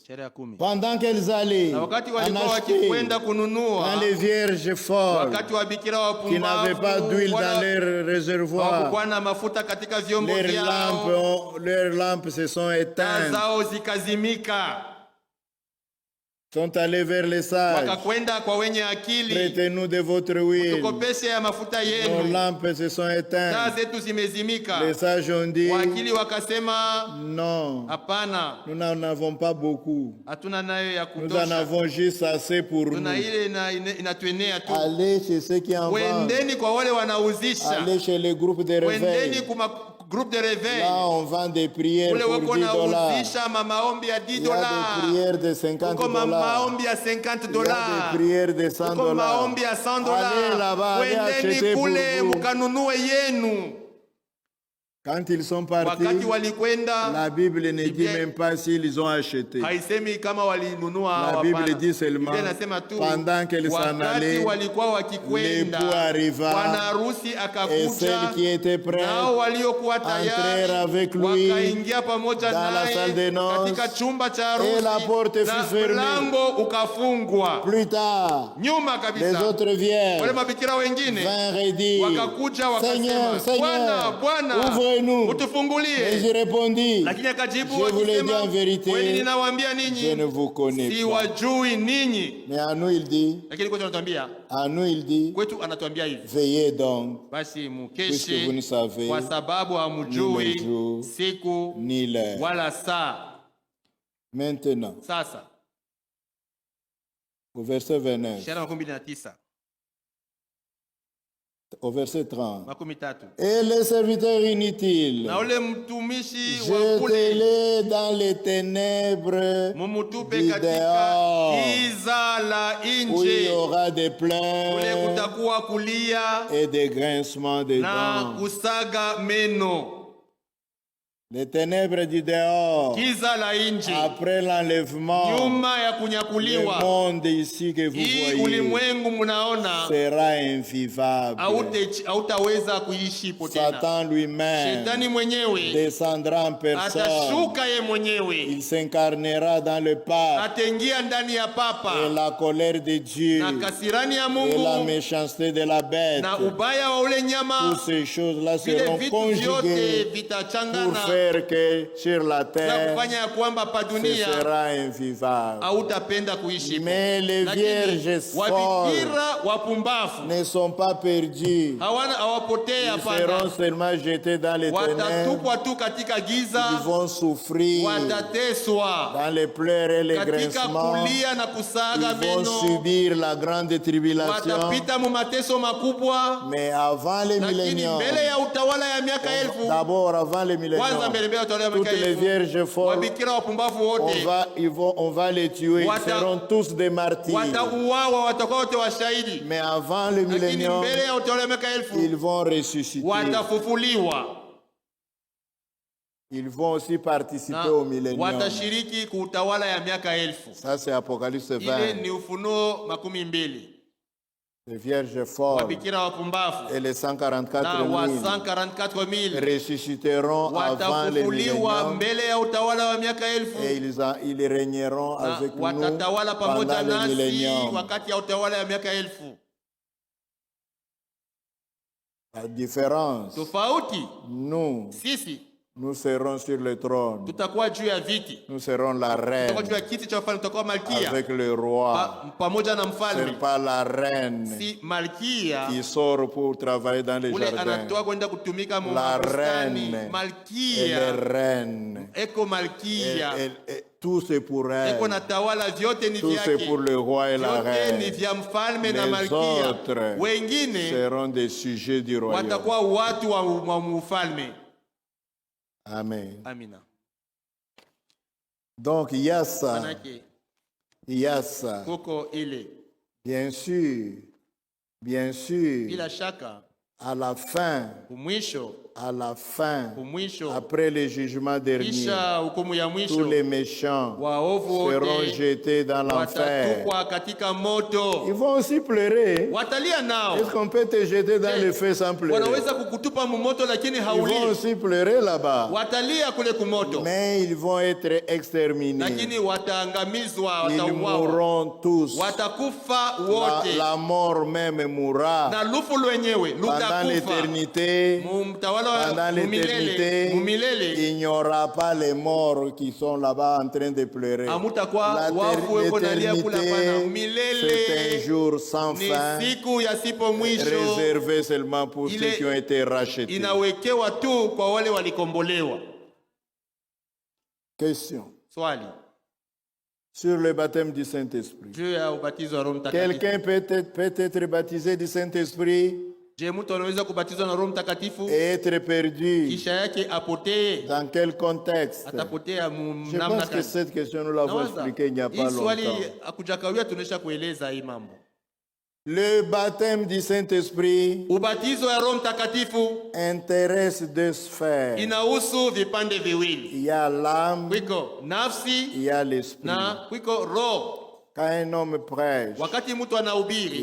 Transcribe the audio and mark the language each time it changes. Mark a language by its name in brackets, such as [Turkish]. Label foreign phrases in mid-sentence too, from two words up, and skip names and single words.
[Swahili] Sheria ya 10. [French] Pendant qu'elles allaient [Swahili] Na wakati [French] en [Swahili] walikuwa [French] acheter [Swahili] wakikwenda kununua, [French] dans les vierges folles [Swahili] wakati wa bikira [French] qui n'avaient pas d'huile [Swahili] wapumbavu [French] dans leur réservoir, [Swahili] hawakuwa na mafuta katika vyombo vyao, [French] leurs lampes se sont [Swahili] taa [French] éteintes, [Swahili] zao zikazimika, [French] sont allés vers les sages. [Swahili] wakakwenda kwa wenye akili, [French] Prêtez-nous de votre huile. [Swahili] tukopeshe ya mafuta [French] Nos [Swahili] yenu, [French] lampes se sont [Swahili] taa [French] éteintes. [Swahili] zetu zimezimika. [French] Les sages ont dit, [Swahili] Wakili wakasema [French] non, [Swahili] hapana, [French] nous n'en avons pas beaucoup. [Swahili] hatuna nayo ya [French] Nous en [Swahili] kutosha, [French] avons juste assez pour nous. [Swahili] tuna ile inatuenea tu. [French] Allez chez ceux qui en vendent. [Swahili] Wendeni kwa wale wanauzisha, [French] Allez chez les groupes de [Swahili] wendeni [French] réveil. [Swahili] kuma [French] groupe de réveil, Là, on vend des prières [Swahili] kule [French] pour [Swahili] wako [French] 10 dollars. [Swahili] nauzisha maombi ya 10 [French] Il y a des [Swahili] dollars, [French] prières de 50 [Swahili] kuko [French] dollars. [Swahili] maombi ya 50 [French] Il y a [Swahili] dollars, [French] des prières de 100 [Swahili] kuko [French] dollars. [Swahili] maombi ya 100 [French] Allez [Swahili] dollars. [French] là-bas, allez acheter [Swahili] Wendeni [French] pour [Swahili] kule [French] vous. [Swahili] mukanunue yenu. [French] Quand ils sont partis, [Swahili] Wakati walikwenda, [French] la Bible ne dit [Swahili] Biblia [French] même pas s'ils ont acheté. [Swahili] haisemi kama walinunua. [French] La Bible dit seulement, [Swahili] Biblia inasema tu [French] pendant qu'elles s'en [Swahili] wakati [French] allaient, [Swahili] walikuwa wakikwenda, [French] l'époux arriva, [Swahili] bwana harusi [French] et [Swahili] akakuja, [French] celles qui étaient prêtes [Swahili] nao waliokuwa [French] entrèrent [Swahili] tayari [French] avec lui [Swahili] wakaingia pamoja [French] dans la salle [Swahili] naye [French] des noces, [Swahili] katika chumba cha [French] et la porte [Swahili] harusi, [French] fut [Swahili] na [French] fermée. [Swahili] mlango ukafungwa. [French] Plus tard, [Swahili] Nyuma [French] les [Swahili] kabisa [French] autres [Swahili] wale [French] vierges [Swahili] mabikira wengine [French] vinrent et dirent, [Swahili] wakakuja [French] Seigneur, [Swahili] wakasema, Bwana, Bwana, [French] ouvre-nous. [Swahili] utufungulie. [French] Et je répondis, [Swahili] Lakini akajibu [French] je vous l'ai dit [Swahili] akisema, [French] en vérité, [Swahili] kweli ninawaambia [French] je ne [Swahili] ninyi, [French] vous connais pas. [Swahili] siwajui ninyi. [French] Mais à nous, il dit, [Swahili] Lakini kwetu anatuambia, kwetu anatuambia hivi, [French] veillez donc, [Swahili] basi [French] puisque vous ne [Swahili] mukeshe [French] savez [Swahili] kwa sababu [French] ni le [Swahili] hamjui [French] jour [Swahili] siku [French] ni l'heure. [Swahili] wala saa. [French] Maintenant, [Swahili] Sasa [French] au verset 29, [Swahili] Ishara 29 [French] au verset 30. [Swahili] 30. [French] Et les serviteurs inutiles, [Swahili] Na ule mtumishi wa kule [French] jetez-les dans les ténèbres [Swahili] mumutupe [French] du [Swahili] katika [French] dehors, [Swahili] giza la [French] où il y [Swahili] nje, [French] aura des [Swahili] kule [French] pleurs [Swahili] kutakuwa kulia [French] et des grincements de [Swahili] na [French] dents. [Swahili] kusaga meno. [French] Les ténèbres du dehors, [Swahili] Giza la nje [French] après l'enlèvement, [Swahili] nyuma ya [French] le [Swahili] kunyakuliwa, [French] monde ici que vous [Swahili] hii [French] voyez [Swahili] ulimwengu munaona [French] sera invivable. [Swahili] hautaweza kuishi tena. [French] Satan lui-même [Swahili] Shetani mwenyewe [French] descendra en personne. [Swahili] atashuka ye mwenyewe, [French] Il s'incarnera dans le pape [Swahili] ataingia ndani ya [French] et [Swahili] papa, [French] la colère de Dieu [Swahili] na kasirani ya [French] et la [Swahili] Mungu [French] méchanceté de la bête. [Swahili] na ubaya wa ule [French] Toutes [Swahili] nyama, [French] ces choses-là [Swahili] vile [French] seront [Swahili] vitu [French] conjuguées [Swahili] vyote [French] pour [Swahili] vitachangana [French] faire que sur la [Swahili] na [French] terre, [Swahili] kufanya ya kwamba pa [French] ce [Swahili] dunia [French] sera invivable. [Swahili] hautapenda kuishi. [French] Mais les [Swahili] Lakini [French] vierges folles [Swahili] wabikira wapumbavu [French] ne sont pas perdus. [Swahili] hawapotee, [French] Ils [Swahili] hapana, [French] seront seulement jetés dans les ténèbres. [Swahili] watatupwa tu katika [French] Ils [Swahili] giza, [French] vont souffrir [Swahili] watateswa [French] dans les pleurs et les [Swahili] katika [French] grincements. [Swahili] kulia na kusaga [French] Ils vont [Swahili] meno, [French] subir la grande tribulation. [Swahili] watapita mu mateso makubwa. [French] Mais avant les [Swahili] Lakini [French] milléniums, [Swahili] mbele ya utawala ya miaka elfu, [French] d'abord avant les [Swahili] kwanza [French] milléniums, [Swahili] mbele ya utawala ya miaka [French] toutes les [Swahili] elfu, [French] vierges folles, [Swahili] wabikira wapumbavu wote [French] on va les tuer. Ils [Swahili] Wata- [French] seront tous des martyrs. [Swahili] watauawa, watakuwa wote washahidi. [French] Mais avant le [Swahili] Lakini [French] millénium, [Swahili] mbele ya utawala ya miaka elfu [French] ils vont ressusciter. [Swahili] watafufuliwa [French] Ils vont aussi participer [Swahili] na [French] au millénium. [Swahili] watashiriki kuutawala ya miaka elfu. [French] Ça, c'est Apocalypse [Swahili] Ile [French] 20. [Swahili] ni Ufunuo 12. [French] Les vierges folles [Swahili] Wabikira wapumbavu [French] et les [Swahili] na [French] 144 [Swahili] wa [French] 000 [Swahili] 144,000 [French] ressusciteront avant le [Swahili] watafufuliwa [French] millénium [Swahili] mbele ya utawala wa miaka elfu, [French] et ils régneront [Swahili] na [French] avec nous [Swahili] watatawala pamoja [French] pendant le [Swahili] nasi [French] millénium. [Swahili] wakati ya utawala ya miaka elfu. [French] La différence, [Swahili] Tofauti [French] nous, [Swahili] sisi [French] Nous serons sur le trône. [Swahili] Tutakuwa juu ya viti. [French] Nous serons la reine. [Swahili] Tutakuwa juu ya kiti cha ufalme, tutakuwa malkia. [French] Avec le roi. [Swahili] Pamoja na [French] Ce [Swahili] mfalme. [French] n'est pas la reine [Swahili] Si malkia [French] qui sort pour travailler dans les [Swahili] ule [French] jardins. [Swahili] anatoka kwenda kutumika [French] La [Swahili] bustani. [French] reine, elle est [Swahili] Malkia [French] reine. [Swahili] eko malkia. [French] Tout c'est pour elle. [Swahili] Eko natawala, vyote ni [French] Tout c'est [Swahili] vyake. [French] pour le roi et la [Swahili] Vyote ni [French] reine. [Swahili] vya mfalme na [French] Les [Swahili] malkia. [French] autres [Swahili] Wengine [French] seront des sujets du royaume. [Swahili] watakuwa watu wa mfalme. [French] Amen. [Swahili] Amina. [French] Donc il y a ça. [Swahili] Manake [French] Il y a ça. [Swahili] koko ile. [French] Bien sûr, [Swahili] Bila shaka [French] à la fin, [Swahili] kumwisho [French] après le jugement dernier, [Swahili] kisha hukumu ya [French] tous [Swahili] mwisho [French] les méchants [Swahili] waovu [French] seront [Swahili] wote [French] jetés dans l'enfer. [Swahili] watatupwa katika moto. [French] Ils vont aussi pleurer. [Swahili] Watalia nao. [French] Est-ce qu'on peut te jeter dans le feu sans pleurer? [Swahili] Wanaweza kukutupa mumoto lakini [French] Ils vont [Swahili] hauli. [French] aussi pleurer là-bas. [Swahili] Watalia kule kumoto. [French] Mais ils vont être exterminés. [Swahili] Lakini wataangamizwa, [French] Ils [Swahili] watauawa. [French] mourront tous. [Swahili] Watakufa wote. [French] La mort même mourra. [Swahili] Na lufu lwenyewe [French] Pendant [Swahili] lutakufa. [French] l'éternité, [Swahili] Mtawala [French] pendant [Swahili] wa [French] l'éternité, [Swahili] mumilele. [French] il n'y aura pas les morts qui sont là-bas en train de pleurer. [Swahili] Amutakuwa wafu weko nalia kula pana. [French] L'éternité, [Swahili] Milele [French] c'est un jour sans [Swahili] ni [French] fin, [Swahili] siku yasipo mwisho. [French] réservé seulement pour ceux qui ont été rachetés. [Swahili] Inawekewa tu kwa wale walikombolewa. [French] Question. [Swahili] Swali. [French] Sur le baptême du Saint-Esprit. [Swahili] Juu ya ubatizo wa Roho Mtakatifu. [French] Quelqu'un peut être baptisé du Saint-Esprit [Swahili] Je, mtu anaweza kubatizwa na Roho Mtakatifu [French] et être perdu. [Swahili] kisha yake apotee? [French] Dans quel contexte? [Swahili] Atapotea [French] Je [Swahili] namna [French] pense que [Swahili] gani? [French] cette question, nous l'avons [Swahili] Nawaza, [French] expliquée il n'y a pas [Swahili] hii swali [French] longtemps. [Swahili] akujakawia tunesha kueleza hii mambo. [French] Le baptême du Saint-Esprit [Swahili] Ubatizo wa Roho Mtakatifu [French] intéresse deux sphères. [Swahili] inahusu vipande viwili. [French] Il y a l'âme, [Swahili] Kwiko nafsi [French] il y a l'esprit. [Swahili] na kwiko roho. [French] Quand un homme prêche, [Swahili] Wakati mtu anahubiri